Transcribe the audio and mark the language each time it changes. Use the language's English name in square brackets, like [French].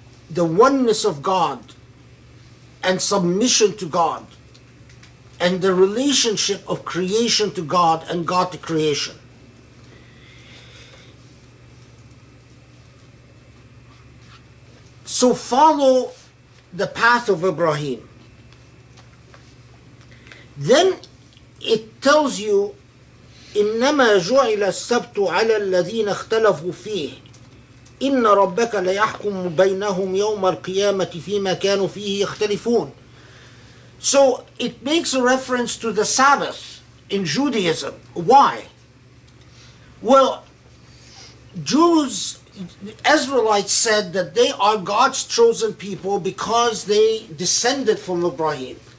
[English] the oneness of God and submission to God and the relationship of creation to God and God to creation. So follow the path of Ibrahim. Then it tells you [Arabic] إنما جعل السبت على الذين اختلفوا فيه إن ربك ليحكم بينهم يوم القيامة فيما كانوا فيه يختلفون. [English] So it makes a reference to the Sabbath in Judaism. Why? Well, Jews, Israelites said that they are God's chosen people because they descended from Ibrahim.